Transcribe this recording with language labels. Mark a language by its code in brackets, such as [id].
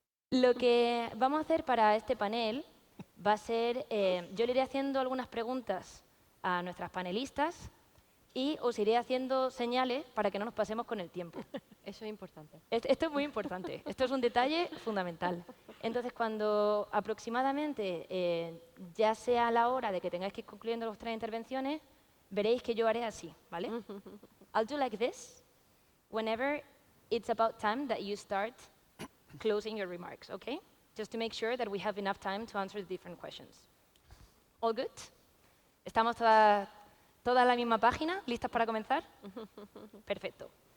[es] Lo que vamos a hacer para este panel va a ser, yo le iré haciendo algunas preguntas a nuestras panelistas y os iré haciendo señales para que no nos pasemos con el tiempo. Eso es importante. Esto es muy importante, esto es un detalle fundamental. Entonces, cuando aproximadamente ya sea la hora de que tengáis que ir concluyendo vuestras intervenciones, veréis que yo haré así, ¿vale? [en] I'll do like this whenever it's about time that you start closing your remarks, okay? Just to make sure that we have enough time to answer the different questions. All good? [es] ¿Estamos todas en la misma página? ¿Listas para comenzar? Perfecto.